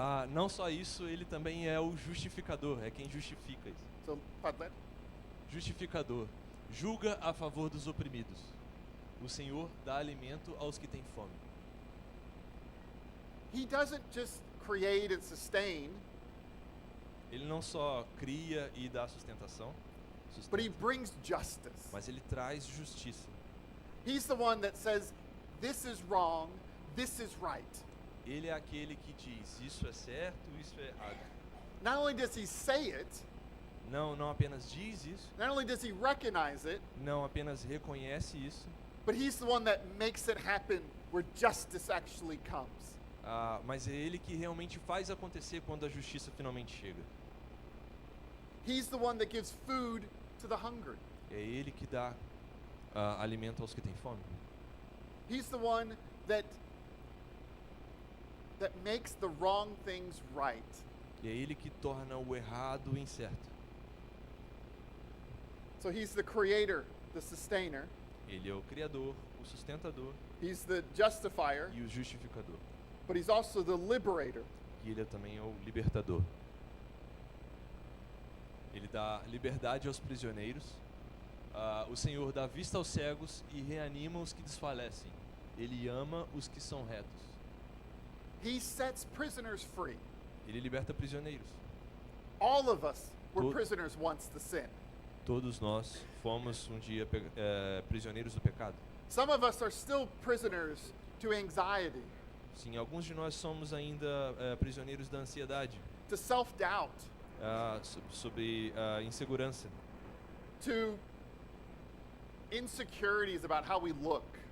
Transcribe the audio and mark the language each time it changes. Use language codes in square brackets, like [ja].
[pt] Não só isso, ele também é o justificador, é quem justifica isso. [en] So, Padre, [pt] Justificador, julga a favor dos oprimidos. O Senhor dá alimento aos que têm fome. [en] he doesn't just create and sustain, [pt] Ele não só cria e dá sustentação, [en] but he [pt] sustenta, [en] brings justice. [pt] mas ele traz justiça. [en] He's the one that says, this is wrong, this is right. [pt] Ele é aquele que diz, isso é certo, isso é errado. [en] Not only does he say it, [pt] Não apenas diz isso, [en] not only does he recognize it, [pt] não apenas reconhece isso, [en] but he's the one that makes it happen where justice actually comes. [pt] mas é ele que realmente faz acontecer quando a justiça finalmente chega. [en] He's the one that gives food to the hungry. [pt] É ele que dá alimento aos que têm fome. [en] He's the one that makes the wrong things right. [pt] E é ele que torna o errado incerto. [en] So he's the creator, the sustainer. [pt] Ele é o criador, o sustentador [en] He's the justifier, [pt] e o justificador. [en] but he's also the liberator. [pt] E ele também é o libertador. Ele dá liberdade aos prisioneiros. O Senhor dá vista aos cegos e reanima os que desfalecem. Ele ama os que são retos. [en] He sets prisoners free. [pt] Ele liberta prisioneiros. [en] All of us were To- prisoners once to sin. [pt] Todos nós fomos um dia prisioneiros do pecado. [en] Some of us are still prisoners to anxiety, [pt] Sim, alguns de nós somos ainda prisioneiros da ansiedade, [en] to self-doubt, [pt] sobre insegurança, [en] to insecurities about how we look.